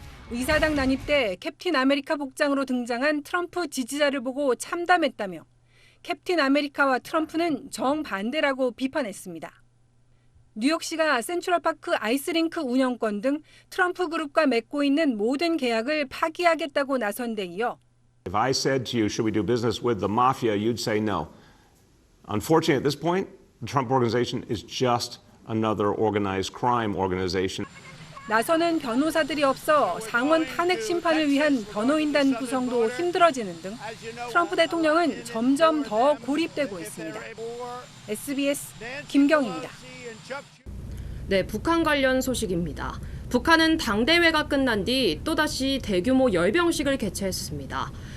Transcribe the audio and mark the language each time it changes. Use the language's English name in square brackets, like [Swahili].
[Korean] 의사당 난입 때 캡틴 아메리카 복장으로 등장한 트럼프 지지자를 보고 참담했다며 캡틴 아메리카와 트럼프는 정반대라고 비판했습니다. 뉴욕시가 센트럴파크 아이스링크 운영권 등 트럼프 그룹과 맺고 있는 모든 계약을 파기하겠다고 나선 데 이어 [English] If I said to you, should we do business with the mafia, you'd say no. Unfortunately, at this point, the Trump organization is just another organized crime organization. [Korean] 나서는 변호사들이 없어 상원 탄핵 심판을 위한 변호인단 구성도 힘들어지는 등 트럼프 대통령은 점점 더 고립되고 있습니다. SBS 김경희입니다. 네, 북한 관련 소식입니다. 북한은 당대회가 끝난 뒤 또다시 대규모 열병식을 개최했습니다.